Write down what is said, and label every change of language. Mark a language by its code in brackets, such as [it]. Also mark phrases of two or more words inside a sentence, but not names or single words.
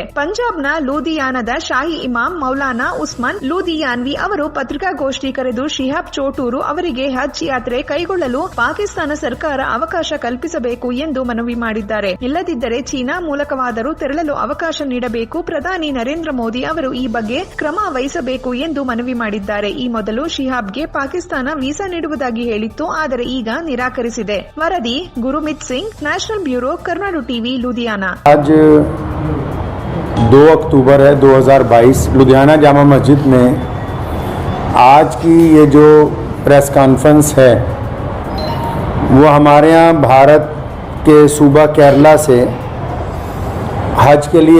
[kn] ಪಂಜಾಬ್ನ ಲೂಧಿಯಾನದ ಶಾಹಿ ಇಮಾಮ್ ಮೌಲಾನಾ ಉಸ್ಮಾನ್ ಲೂಧಿಯಾನ್ವಿ ಅವರು ಪತ್ರಿಕಾಗೋಷ್ಠಿ ಕರೆದು ಶಿಹಾಬ್ ಚೋಟೂರು ಅವರಿಗೆ ಹಜ್ ಯಾತ್ರೆ ಕೈಗೊಳ್ಳಲು ಪಾಕಿಸ್ತಾನ ಸರ್ಕಾರ ಅವಕಾಶ ಕಲ್ಪಿಸಬೇಕು ಎಂದು ಮನವಿ ಮಾಡಿದ್ದಾರೆ. ಇಲ್ಲದಿದ್ದರೆ ಚೀನಾ ಮೂಲಕವಾದರೂ ತೆರಳಲು ಅವಕಾಶ ನೀಡಬೇಕು. ಪ್ರಧಾನಿ ನರೇಂದ್ರ ಮೋದಿ ಅವರು ಈ ಬಗ್ಗೆ ಕ್ರಮ ವಹಿಸಬೇಕು ಎಂದು ಮನವಿ ಮಾಡಿದ್ದಾರೆ. ಈ ಮೊದಲು ಶಿಹಾಬ್ಗೆ ಪಾಕಿಸ್ತಾನ ವೀಸಾ ನೀಡುವುದಾಗಿ ಹೇಳಿತ್ತು, ಆದರೆ ಈಗ निराकरिसिदे. वरदी गुरुमीत सिंह, [en] National Bureau, [kn] कर्नाटू टीवी, लुधियाना। [hi] आज 2 अक्टूबर है 2022। लुधियाना जामा मस्जिद में आज की ये जो [en] press conference [hi] है वो हमारे यहाँ भारत के सूबा केरला से हज के लिए